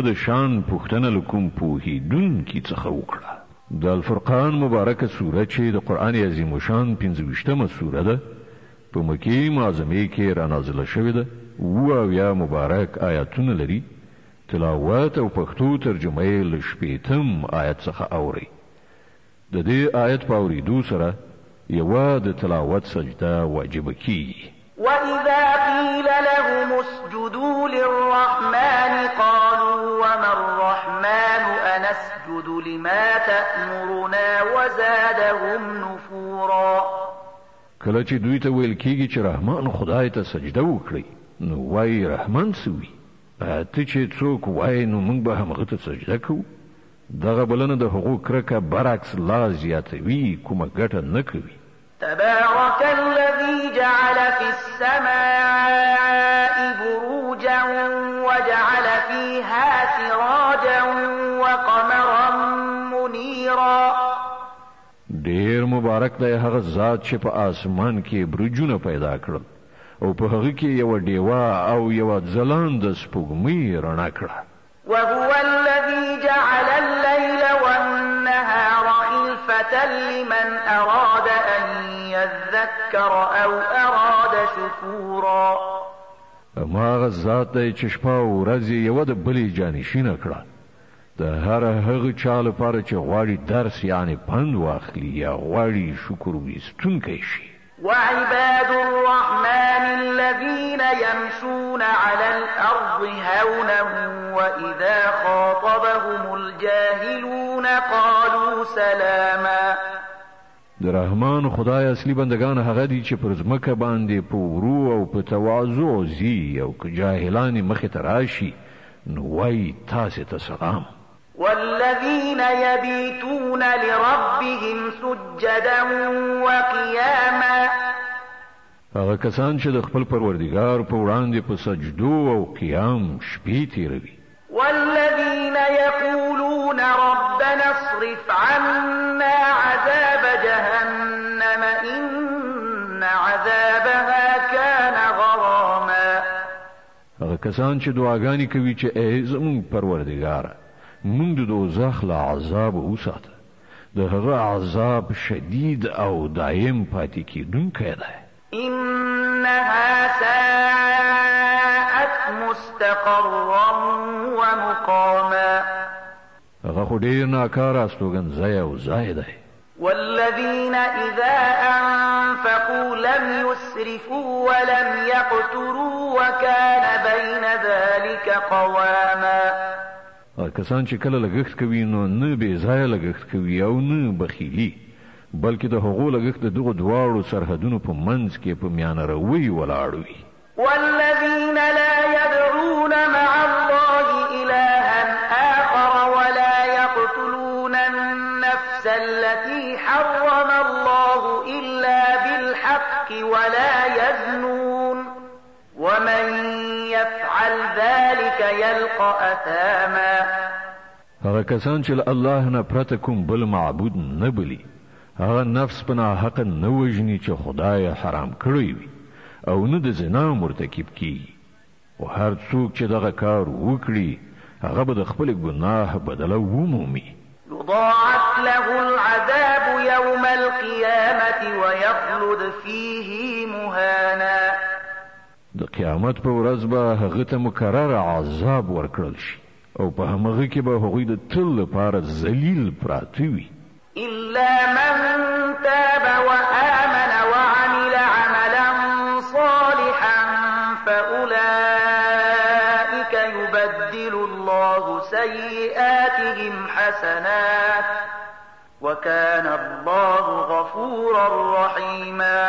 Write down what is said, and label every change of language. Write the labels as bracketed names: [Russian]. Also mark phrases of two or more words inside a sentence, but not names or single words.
[Pashto] د شان پوښتنه لکوم پوهیدونکي څخه وکړه د الفرقان مبارکه سوره چې د قرآن عظیم شان 25مه سوره ده په مکې معظمه کې را نازله شوې ده او یا مبارک آیاتونه لري تلاوت او پښتو ترجمه یې له 8م آیت څخه اوري د دې آیت په اوریدو سره یوه د تلاوت سجده واجب کیږي [Arabic] وَإِذَا قِيلَ لَهُمُ اسْجُدُوا لِلرَّحْمَنِ قَالُوا وَمَا الرَّحْمَنُ أَنَسْجُدُ لِمَا تَأْمُرُنَا وَزَادَهُمْ نُفُورًا [Pashto] کله چې دوی ته ویل کیږي چې رحمان خدای ته سجده وکړي نو وای رحمان سوي ته چې څوک وای نو موږ به همغه ته سجده کوو دغه بلنه د حقوق کرکه برعکس لا زیاتوي کومه ګټه نه کوي [Arabic] تبارك الذي جعل في السماء بروجا وجعل فيها سراجا وقمرا منيرا [Pashto] ډیر مبارک دی هغه ذات چې په آسمان کې برجونه پیدا کړل او په هغه کې یو ډیوه او یو ځلانده سپوږمۍ رڼا کړه [Arabic] وهو الذي جعل الليل والنهار خلفة لمن أراد أن يذكر أو أراد شكورا [Pashto] ما غزات دی چې شپه او ورځ یو د بلې جانشینه کړه د هر هغه چا لپاره چې غواړي درس یعنی پند واخلي یا غواړي شکر ویستونکی شي [Arabic] وعباد الرحمن الذين يمشون على الأرض هونا وإذا خاطبهم الجاهلون قالوا سلاما [Pashto] د رحمان خدای اصلي بندگان هغه دي چې پر ځمکه باندې په ورو او په تواضع زی او که جاهلان مخې ته راشي نو وایي تاسې ته سلام [Arabic] والذين يبيتون لربهم سجدا وقياما [Pashto] هغه کسان چې د خپل پروردګار په وړاندې په سجدو او قیام شپې تیروي [Arabic] والذين يقولون ربنا اصرف عنا عذاب جهنم إن عذابها كان غراما [Pashto] هغه کسان چې دعاګانې کوي چې ای زموږ پروردګار موږ د دوزخ له عذاب وساته د هغه عذاب شدید او دائم پاتې کیدونکی دی [Arabic] إنها ساءت مستقرا ومقاما [Pashto] هغه خو ډیر ناکاره استوګنځی او ځای دی [Arabic] والذين إذا أنفقوا لم يسرفوا ولم يقتروا وكان بين ذلك قواما [Pashto] کسان چې کله لګښت کوي نو نه بې ځایه لګښت کوي او نه بخیلي بلکې د هغو لګښت د دغو دواړو سرحدونو په منځ کې په میانه روي ولاړ وي [Arabic] والذين لا يدعون مع الله إلها آخر ولا يقتلون النفس التي حرم الله إلا بالحق ولا يزنون ومن يفعل ذلك يلقى أثاما [Pashto] هغه کسان چې الله نه پرته کوم بل معبود نه بلی هغه نفس په ناحقه نه وژني چې خدای حرام کړی وي او نه د زنا مرتکب کیږي او هر څوک چې دغه کار وکړي هغه به د خپل ګناه بدله ومومي [Arabic] يضاعف له العذاب يوم القيامة ويخلد فيه مهانا [Pashto] د قیامت په ورځ به هغه ته مکرر عذاب ورکړل شي او په همغه کې به هغوی د تل لپاره ذلیل پراته وي [Arabic] إلا من تاب وآمن وعمل عملا صالحا فأولئك يبدل الله سيئاتهم حسنات وكان الله غفورا رحيما